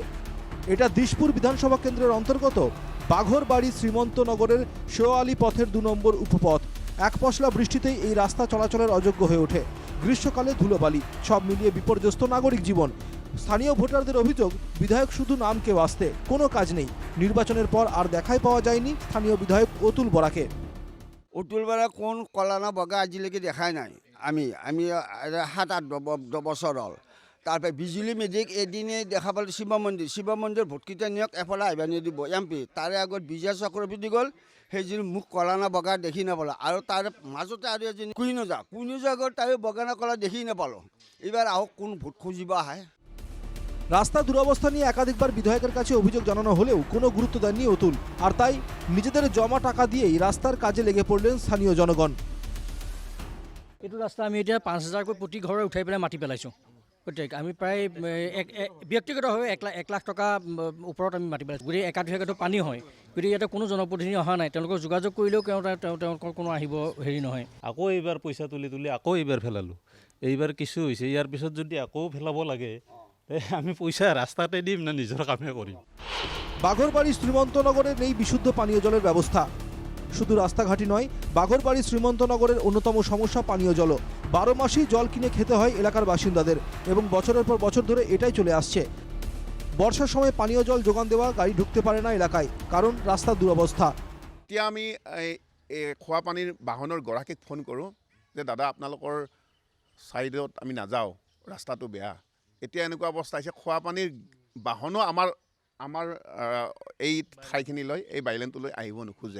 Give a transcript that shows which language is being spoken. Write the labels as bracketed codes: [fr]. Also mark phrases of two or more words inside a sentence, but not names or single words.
[bn] এটা দিশপুর বিধানসভা কেন্দ্রের অন্তর্গত বাঘরবাড়ি শ্রীমন্তনগরের শেওয়ালি পথের 2 নম্বর উপপথ। এক পশলা বৃষ্টিতেই এই রাস্তা চলাচলের অযোগ্য হয়ে ওঠে। গ্রীষ্মকালে ধুলোবালি, সব মিলিয়ে বিপর্যস্ত নাগরিক জীবন। স্থানীয় ভোটারদের অভিযোগ, বিধায়ক শুধু নামকে বাঁচতে, কোনো কাজ নেই। নির্বাচনের পর আর দেখাই পাওয়া যায়নি স্থানীয় বিধায়ক অতুল বরাকে। [as] অতুল বৰা কোন কলানা বগা আজিলৈকে দেখাই নাই। আমি 7-8 বছৰ হ'ল। তাৰপৰা বিজুলী মেজিক এদিনে দেখা পালোঁ শিৱ মন্দিৰ ভোটকেইটা নিয়ক এফালে আহিব নিদিব MP। তাৰে আগত বিজয় চক্ৰৱৰ্তী গ'ল, সেইযোৰ মোক কলানা বগা দেখি নাপালোঁ। আৰু তাৰ মাজতে আৰু এজনী কুইনোজা গ'ল, তাইও বগানা কলা দেখি নাপালোঁ। এইবাৰ আহক কোন ভোট খুজিব আহে। [bn] রাস্তা দুরবস্থা নিয়ে একাধিকবার বিধায়কের কাছে অভিযোগ জানানো হলেও কোনো গুরুত্ব দেননি অতুল। আর তাই নিজেদের জমা টাকা দিয়েই রাস্তার কাজে লেগে পড়লেন স্থানীয় জনগণ। [as] এইটো ৰাস্তা আমি এতিয়া 5,000কৈ প্ৰতি ঘৰে উঠাই পেলাই মাটি পেলাইছোঁ। প্ৰত্যেক আমি প্ৰায় ব্যক্তিগতভাৱে 1 লাখ টকা ওপৰত আমি মাটি পেলাইছোঁ। গতিকে একাধিকটো পানী হয়, গতিকে ইয়াতে কোনো জনপ্ৰতিনিধি অহা নাই। তেওঁলোকক যোগাযোগ কৰিলেও তেওঁলোকৰ কোনো আহিব হেৰি নহয়। আকৌ এইবাৰ পইচা তুলি আকৌ এইবাৰ পেলালোঁ। এইবাৰ কিছু হৈছে, ইয়াৰ পিছত যদি আকৌ পেলাব লাগে [bn] আমি পয়সা রাস্তাতে দিম না নিজের কামে করিম। বাঘরবাড়ি শ্রীমন্তনগরে নেই বিশুদ্ধ পানীয় জলের ব্যবস্থা। শুধু রাস্তাঘাটই নয়, বাঘরবাড়ি শ্রীমন্তনগরের অন্যতম সমস্যা পানীয় জল। 12 মাসেই জল কিনে খেতে হয় এলাকার বাসিন্দাদের এবং বছরের পর বছর ধরে এটাই চলে আসছে। বর্ষার সময় পানীয় জল যোগান দেওয়া গাড়ি ঢুকতে পারে না এলাকায়, কারণ রাস্তার দুরবস্থা। [as] এতিয়া আমি খোৱা পানীৰ বাহনৰ গৰাকীক ফোন কৰোঁ যে দাদা আপোনালোকৰ ছাইডত আমি নাযাওঁ, ৰাস্তাটো বেয়া। এতিয়া এনেকুৱা অৱস্থা হৈছে, খোৱা পানীৰ বাহনো আমাৰ এই ঠাইখিনিলৈ, এই বাইলেনটোলৈ আহিব নোখোজে।